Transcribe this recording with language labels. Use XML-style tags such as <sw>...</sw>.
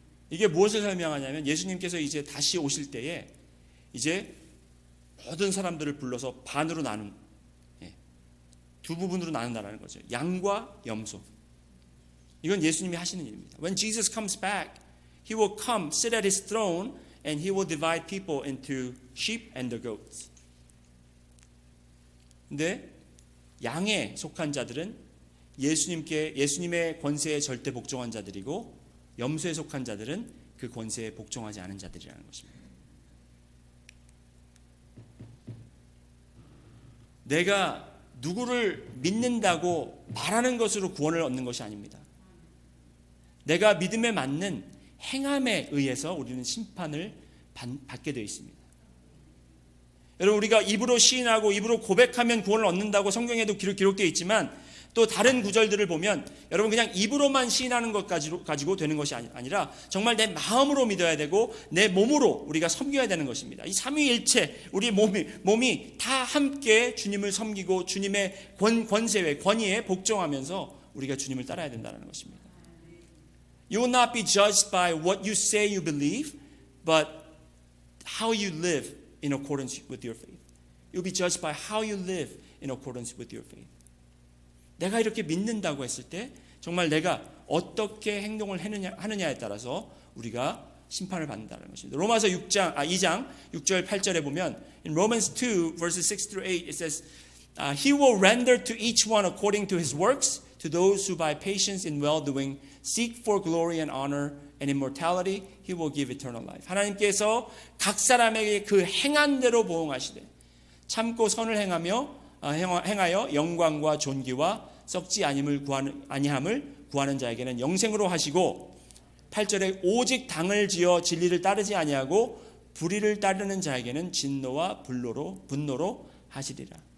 <ko>이게 무엇을 설명하냐면 예수님께서 이제 다시 오실 때에 이제 모든 사람들을 불러서 반으로 나눈, 두 부분으로 나눈다는 거죠. 양과 염소. 이건 예수님이 하시는 일입니다.</ko> <en>When Jesus comes back, he will come, sit at his throne, and he will divide people into sheep and the goats.</en> <ko>근데 양에 속한 자들은 예수님의 권세에 절대 복종한 자들이고 염소에 속한 자들은 그 권세에 복종하지 않은 자들이라는 것입니다. 내가 누구를 믿는다고 말하는 것으로 구원을 얻는 것이 아닙니다. 내가 믿음에 맞는 행함에 의해서 우리는 심판을 받게 되어 있습니다. 여러분, 우리가 입으로 시인하고 입으로 고백하면 구원을 얻는다고 성경에도 기록되어 있지만 또 다른 구절들을 보면 여러분 그냥 입으로만 시인하는 것 가지고 되는 것이 아니라 정말 내 마음으로 믿어야 되고 내 몸으로 우리가 섬겨야 되는 것입니다. 이 삼위일체 우리 몸이 다 함께 주님을 섬기고 주님의 권세에 권위에 복종하면서 우리가 주님을 따라야 된다는 것입니다.</ko> <en>You will not be judged by what you say you believe, but how you live in accordance with your faith. You'll be judged by how you live in accordance with your faith.</en> <ko>내가 이렇게 믿는다고 했을 때 정말 내가 어떻게 행동을 하느냐에 따라서 우리가 심판을 받는다는 것입니다. 로마서 2장 6절 8절에 보면</ko> <en>in Romans 2 verses 6 through 8 it says He will render to each one according to his works to those who by patience in well-doing seek for glory and honor and immortality he will give eternal life.</en> <ko>하나님께서 각 사람에게 그 행한 대로 보응하시되 참고 선을 행하여 영광과 존귀와 썩지 아니함을 구하는 자에게는 영생으로 하시고 8절에 오직 당을 지어 진리를 따르지 아니하고 불의를 따르는 자에게는 진노와 분노로 하시리라.</ko>